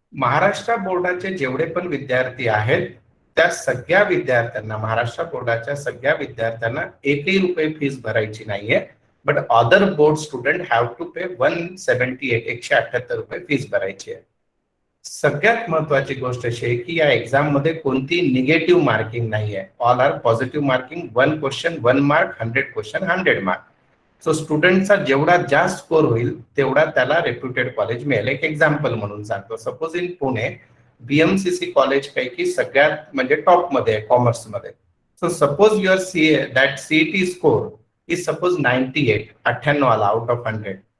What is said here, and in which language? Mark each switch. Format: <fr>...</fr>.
<mr>महाराष्ट्र बोर्डाचे जेवढे पण विद्यार्थी आहेत त्या सगळ्या विद्यार्थ्यांना, महाराष्ट्र बोर्डाच्या सगळ्या विद्यार्थ्यांना 1 रुपये फीस भरायची नाहीये.</mr> <en>but other board student have to pay 178 रुपये</en> <mr>फीस भरायची आहे. सगळ्यात महत्वाची गोष्ट अशी आहे की या एक्झाम मध्ये कोणती निगेटिव्ह मार्किंग नाही आहे.</mr> <en>All are positive marking. 1 question 1 mark, 100 question 100 mark.</en> <mr>So स्टुडंटचा जेवढा जास्त स्कोर होईल तेवढा त्याला रेप्युटेड कॉलेज मिळेल. एक एक्झाम्पल म्हणून सांगतो.</mr> <en>suppose in Pune</en> <mr>BMCC college पैकी सगळ्यात म्हणजे टॉप मध्ये आहे कॉमर्स मध्ये.</mr> <en>So suppose your that CET score is suppose 98, 98 आला out of 100.</en>